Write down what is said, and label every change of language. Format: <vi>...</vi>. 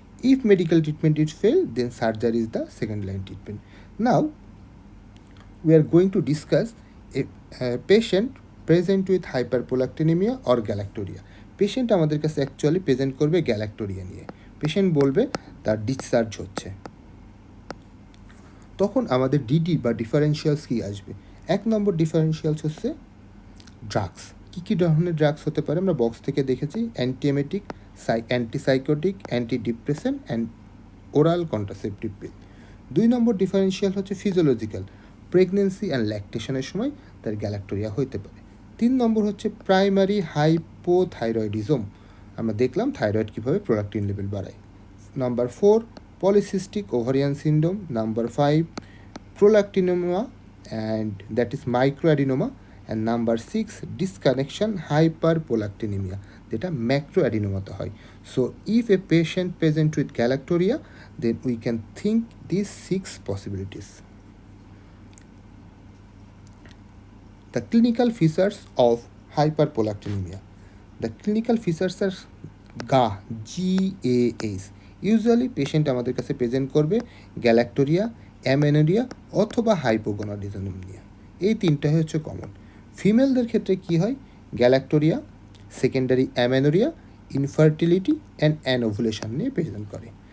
<en>If medical treatment is failed, then surgery is the second line treatment. Now we are going to discuss a patient present with hyperprolactinemia or galactorrhea.</en> <bn>Patient আমাদের কাছে actually present করবে galactorrhoea নিয়ে। Patient বলবে তার discharge হচ্ছে, তখন আমাদের DD বা ডিফারেন্সিয়ালস কী আসবে? 1 নম্বর ডিফারেন্সিয়ালস হচ্ছে ড্রাগস। কী কী ধরনের ড্রাগস হতে পারে আমরা বক্স থেকে দেখেছি: অ্যান্টিএমেটিক, antipsychotic, antidepressant and oral contraceptive pill. 2 number differential হচ্ছে ফিজিওলজিক্যাল, প্রেগনেন্সি অ্যান্ড ল্যাকটেশনের সময় তার গ্যালাক্টোরিয়া হতে পারে। 3 নম্বর হচ্ছে প্রাইমারি হাইপোথাইরয়েডিজম, আমরা দেখলাম থাইরয়েড কীভাবে প্রোলাক্টিন লেভেল বাড়ায়।</bn> <en>Number 4 polycystic ovarian syndrome. Number 5 prolactinoma and that is microadenoma. And number 6 disconnection hyperprolactinemia,</en> <bn>যেটা ম্যাক্রোঅ্যাডিনোমাতে হয়।</bn> <en>So if a patient present with galactorrhoea, then we can think these 6 possibilities. The clinical features of hyperprolactinemia. The clinical features are GAS. Usually patient</en> <bn>আমাদের কাছে present করবে galactorrhoea, amenorrhoea অথবা hypogonadism নিয়ে। এই তিনটা হচ্ছে কমন। ফিমেলদের ক্ষেত্রে কি হয়? Galactorrhoea, secondary amenorrhoea, infertility and anovulation নিয়ে প্রেজেন্ট করে।</bn>